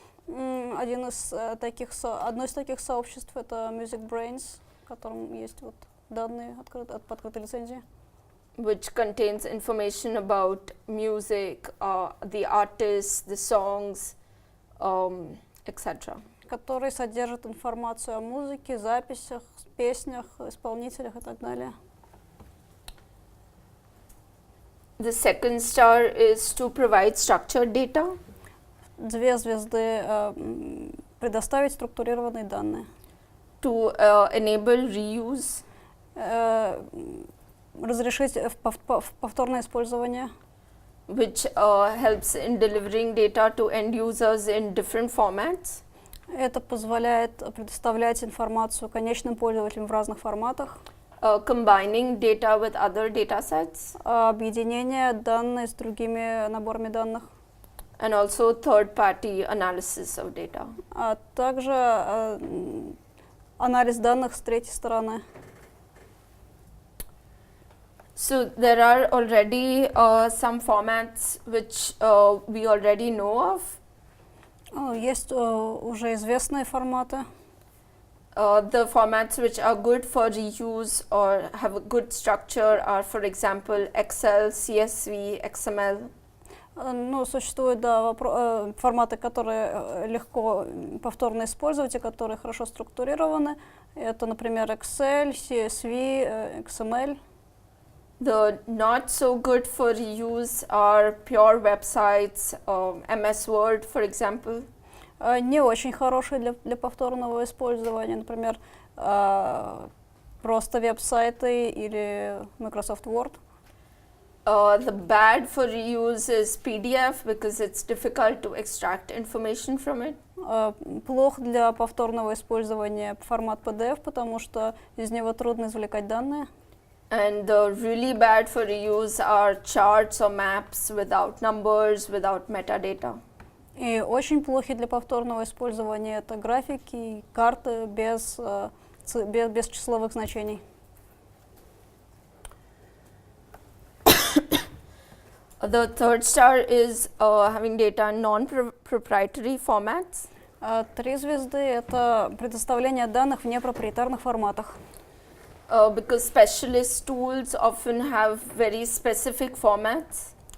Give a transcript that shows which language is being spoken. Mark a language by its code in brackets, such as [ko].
[ru] Одно из таких сообществ — это Music Brains, в котором есть вот данные по открытой лицензии. [en] Which contains information about music, the artists, the songs, etc. [ru] Который содержит информацию о музыке, записях, песнях, исполнителях и так далее. [en] The second star is to provide structured data. [ru] Две звезды предоставить структурированные данные. [en] To enable reuse. [ru] Разрешить повторное использование. [en] Which helps in delivering data to end users in different formats. [ru] Это позволяет предоставлять информацию конечным пользователям в разных форматах. [en] Combining data with other data sets. [ru] Объединение данных с другими наборами данных. [en] And also third-party analysis of data. [ru] А также анализ данных с третьей стороны. [en] So there are already some formats which we already know of. [ru] Есть уже известные форматы. [en] The formats which are good for reuse or have a good structure are, for example, Excel, CSV, XML. [ru] Ну, существуют, да, форматы, которые легко повторно использовать и которые хорошо структурированы. Это, например, Excel, CSV, XML. [en] The not so good for reuse are pure websites, MS Word, for example. [ru] Не очень хорошие для повторного использования, например, просто веб-сайты или Microsoft Word. [en] The bad for reuse is PDF because it's difficult to extract information from it. [ru] Плох для повторного использования формат PDF, потому что из него трудно извлекать данные. [en] And the really bad for reuse are charts or maps without numbers, without metadata. [ru] И очень плохи для повторного использования это графики и карты без числовых значений. [en] The third star is having data in non-proprietary formats. [ru] 3 звезды — это предоставление данных в непроприетарных форматах. [en] Because specialist tools often have very specific formats.